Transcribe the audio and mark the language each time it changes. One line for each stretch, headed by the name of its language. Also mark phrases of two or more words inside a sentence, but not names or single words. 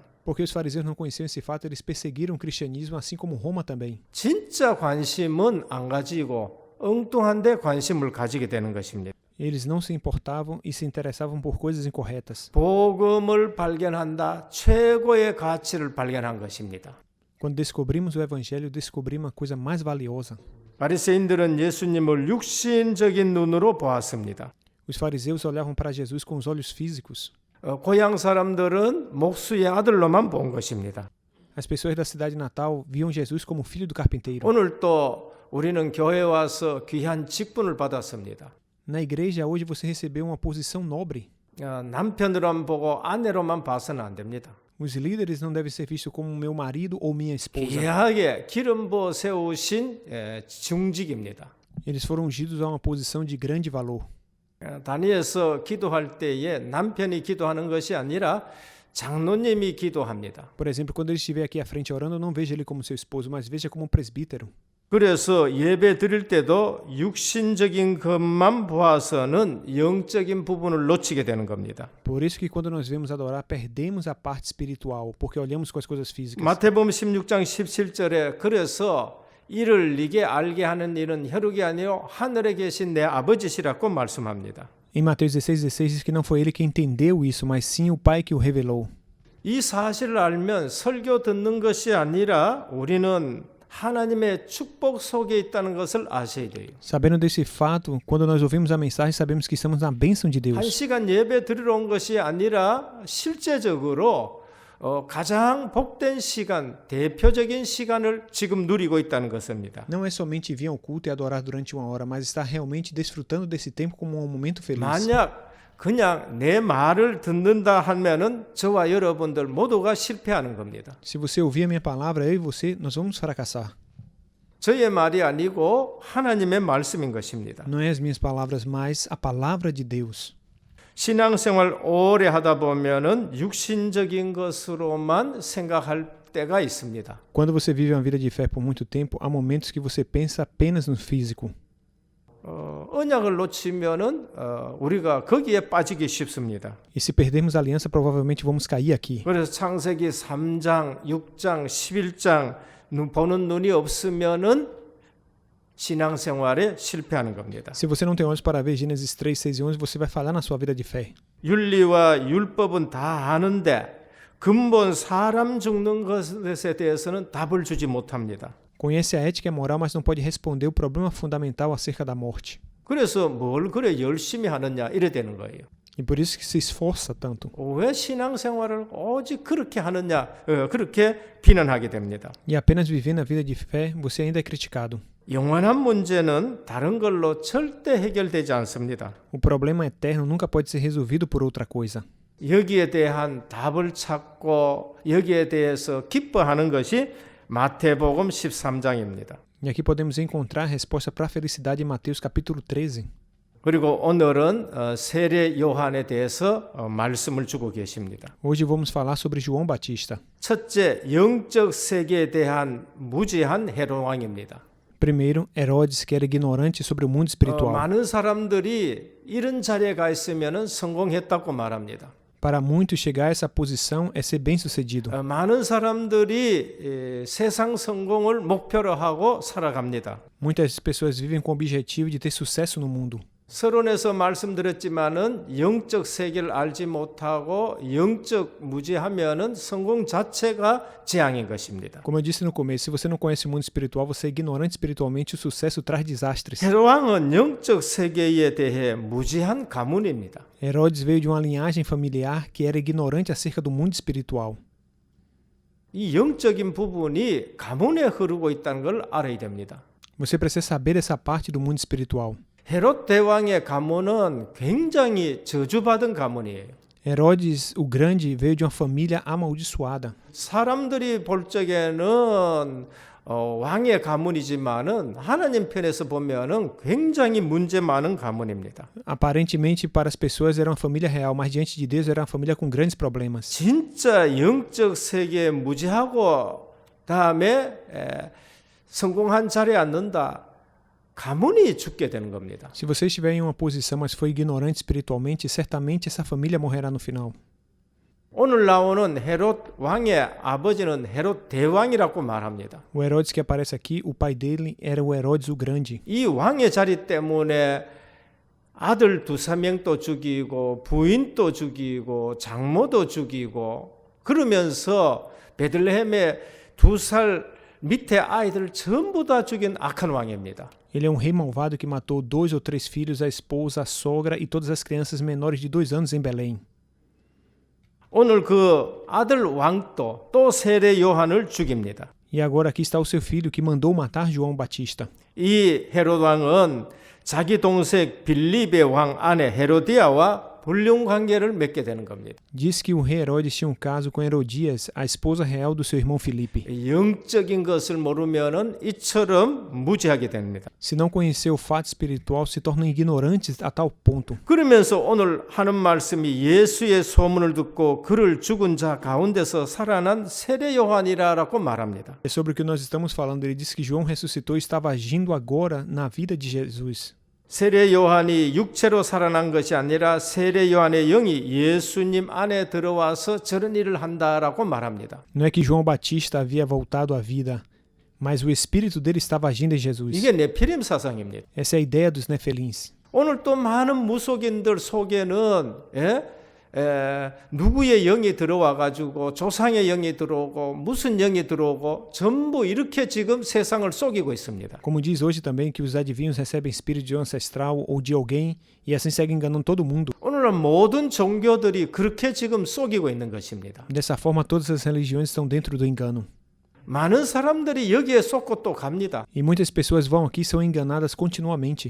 Portuguese: Porque os fariseus não conheciam esse fato, eles perseguiram o cristianismo, assim como Roma também.
Korean: 진짜 관심은 안 가지고 엉뚱한데 관심을 가지게 되는 것입니다.
Portuguese: Eles não se importavam e se interessavam por coisas incorretas.
Korean: 복음을 발견한다. 최고의 가치를 발견한 것입니다.
Portuguese: Quando descobrimos o Evangelho, descobrimos uma coisa mais valiosa.
Korean: 바리새인들은 예수님을 육신적인 눈으로 보았습니다.
Portuguese: Os fariseus olhavam para Jesus com os olhos físicos.
Korean: 고향 사람들은 목수의 아들로만 본 것입니다.
Portuguese: As pessoas da cidade natal viam Jesus como filho do carpinteiro.
Korean: 오늘 또 우리는 교회에 와서 귀한 직분을 받았습니다.
Portuguese: Na igreja, hoje você recebeu uma posição nobre.
Korean: 남편으로만 보고 아내로만 봐서는 안 됩니다.
Portuguese: Os líderes não devem ser vistos como meu marido ou minha esposa.
Korean: 귀하게 기름 부어 세우신 중직입니다.
Portuguese: Eles foram ungidos a uma posição de grande valor.
Korean: 단위에서 기도할 때에 남편이 기도하는 것이 아니라 장로님이 기도합니다.
Portuguese: Por exemplo, quando ele estiver aqui à frente orando, eu não vejo ele como seu esposo, mas veja como um presbítero.
Korean: 그래서 예배 드릴 때도 육신적인 것만 보아서는 영적인 부분을 놓치게 되는 겁니다.
Portuguese: Por isso que quando nós vemos adorar, perdemos a parte espiritual, porque olhamos com as coisas físicas.
Korean: 마태복음 16장 17절에 그래서 이를 네게 알게 하는 일은 혈육이 아니요 하늘에 계신 내 아버지시라고 말씀합니다.
Portuguese: Em Mateus 16,16 diz que não foi ele que entendeu isso, mas sim o Pai que o revelou.
Korean: 이 사실을 알면 설교 듣는 것이 아니라 우리는 하나님의 축복 속에 있다는 것을 아셔야 돼요.
Portuguese: Sabendo desse fato, quando nós ouvimos a mensagem, sabemos que estamos na bênção de Deus.
Korean: 한 시간 예배 드리러 온 것이 아니라 실제적으로 가장 복된 시간, 대표적인 시간을 지금 누리고 있다는 것입니다.
Portuguese: Não é somente vir ao culto e adorar durante uma hora, mas estar realmente desfrutando desse tempo como um momento feliz.
Korean: 만약 그냥 내 말을 듣는다 하면은 저와 여러분들 모두가 실패하는 겁니다.
Portuguese: Se você ouvir a minha palavra, eu e você, nós vamos fracassar.
Korean: 저의 말이 아니고 하나님의 말씀인 것입니다.
Portuguese: Não é as minhas palavras, mas a palavra de Deus.
Korean: 신앙생활 오래 하다 보면은 육신적인 것으로만 생각할 때가 있습니다.
Portuguese: Quando você vive uma vida de fé por muito tempo, há momentos que você pensa apenas no físico.
Korean: 언약을 놓치면은 우리가 거기에 빠지기 쉽습니다.
Portuguese: E se perdermos a aliança, provavelmente vamos cair aqui.
Korean: 그래서 창세기 3장, 6장, 11장 보는 눈이 없으면은 신앙생활에 실패하는 겁니다.
Portuguese: Se você não tem olhos para ver Gênesis 3, 6 e 11, você vai falhar na sua vida de fé.
Korean: 윤리와 율법은 다 아는데 근본 사람 죽는 것에 대해서는 답을 주지 못합니다.
Portuguese: Conhece a ética e a moral, mas não pode responder o problema fundamental acerca da morte.
Korean: 그래서 뭘 그래 열심히 하느냐 이래 되는 거예요.
Portuguese: E por isso que se esforça tanto.
Korean: 왜 신앙생활을 오직 그렇게 하느냐 그렇게 비난하게 됩니다.
Portuguese: E apenas vivendo a vida de fé, você ainda é criticado.
Korean: 영원한 문제는 다른 걸로 절대 해결되지 않습니다.
Portuguese: O problema eterno nunca pode ser resolvido por outra coisa.
Korean: 여기에 대한 답을 찾고 여기에 대해서 기뻐하는 것이 마태복음 13장입니다.
Portuguese: E aqui podemos encontrar a resposta para a felicidade em Mateus capítulo 13.
Korean: 그리고 오늘은 세례 요한에 대해서 말씀을 주고 계십니다.
Portuguese: Hoje vamos falar sobre João Batista.
Korean: 첫째, 영적 세계에 대한 무지한 헤롯 왕입니다.
Portuguese: Primeiro, Herodes, que era ignorante sobre o mundo espiritual.
Korean: 많은 사람들이 이런 자리에 가 있으면 성공했다고 말합니다.
Portuguese: Para muitos, chegar a essa posição é ser bem-sucedido.
Korean: 많은 사람들이 세상 성공을 목표로 하고 살아갑니다.
Portuguese: Muitas pessoas vivem com o objetivo de ter sucesso no mundo.
Korean: 서론에서 말씀드렸지만은 영적 세계를 알지 못하고 영적 무지하면은 성공 자체가 재앙인 것입니다.
Portuguese: Como eu disse no começo, se você não conhece o mundo espiritual, você é ignorante espiritualmente, o sucesso traz desastres.
Korean: 헤롯 왕은 영적 세계에 대해 무지한 가문입니다.
Portuguese: Herodes veio de uma linhagem familiar que era ignorante acerca do mundo espiritual.
Korean: 이 영적인 부분이 가문에 흐르고 있다는 걸 알아야 됩니다.
Portuguese: Você precisa saber essa parte do mundo espiritual.
Korean: 헤롯 대왕의 가문은 굉장히 저주받은 가문이에요.
Portuguese: Herodes o Grande veio de uma família amaldiçoada.
Korean: 사람들이 볼 적에는 왕의 가문이지만은 하나님 편에서 보면은 굉장히 문제 많은 가문입니다.
Portuguese: Aparentemente, para as pessoas era uma família real, mas diante de Deus era uma família com grandes problemas.
Korean: 진짜 영적 세계에 무지하고 다음에 성공한 자리에 앉는다. 가문이 죽게 되는 겁니다.
Portuguese: Se você estiver em uma posição, mas for ignorante espiritualmente, certamente essa família morrerá no final.
Korean: 오늘 나오는 헤롯 왕의 아버지는 헤롯 대왕이라고 말합니다.
Portuguese: O Herodes que aparece aqui, o pai dele era o Herodes o Grande.
Korean: 이 왕의 자리 때문에 아들 2-3명도 죽이고 부인도 죽이고 장모도 죽이고 그러면서 베들레헴에 2살 밑에 아이들 전부 다 죽인 악한 왕입니다.
Portuguese: Ele é um rei malvado que matou 2 ou 3 filhos, a esposa, a sogra e todas as crianças menores de 2 anos em Belém.
Korean: 오늘 그 아들 왕도 또 세례 요한을 죽입니다.
Portuguese: E agora aqui está o seu filho que mandou matar João Batista.
Korean: 이 헤롯 왕은 자기 동생 빌립의 왕 아내 헤로디아와 불륜 관계를 맺게 되는 겁니다.
Portuguese: Diz que o rei Herodes tinha um caso com Herodias, a esposa real do seu irmão Filipe.
Korean: 영적인 것을 모르면은 이처럼 무지하게 됩니다.
Portuguese: Se não conhecer o fato espiritual, se tornam ignorantes a tal ponto.
Korean: 그러면서 오늘 하는 말씀이 예수의 소문을 듣고 그를 죽은 자 가운데서 살아난 세례 요한이라고 말합니다.
Portuguese: É sobre o que nós estamos falando. Ele diz que João ressuscitou e estava agindo agora na vida de Jesus.
Korean: 세례 요한이 육체로 살아난 것이 아니라 세례 요한의 영이 예수님 안에 들어와서 저런 일을 한다라고 말합니다.
Portuguese: Não é que João Batista havia voltado à vida, mas o espírito dele estava agindo em Jesus.
Korean: 이게 네피림 사상입니다.
Portuguese: Essa é a ideia dos Nefelins.
Korean: 오늘 또 많은 무속인들 속에는 누구의 영이 들어와 가지고 조상의 영이 들어오고 무슨 영이 들어오고 전부 이렇게 지금 세상을 속이고 있습니다.
Portuguese: Como diz hoje também que os adivinhos recebem espírito de um ancestral ou de alguém e assim seguem enganando todo mundo.
Korean: 오늘은 모든 종교들이 그렇게 지금 속이고 있는 것입니다.
Portuguese: Dessa forma, todas as religiões estão dentro do engano.
Korean: 많은 사람들이 여기에 속고 또 갑니다.
Portuguese: E muitas pessoas vão aqui e são enganadas continuamente.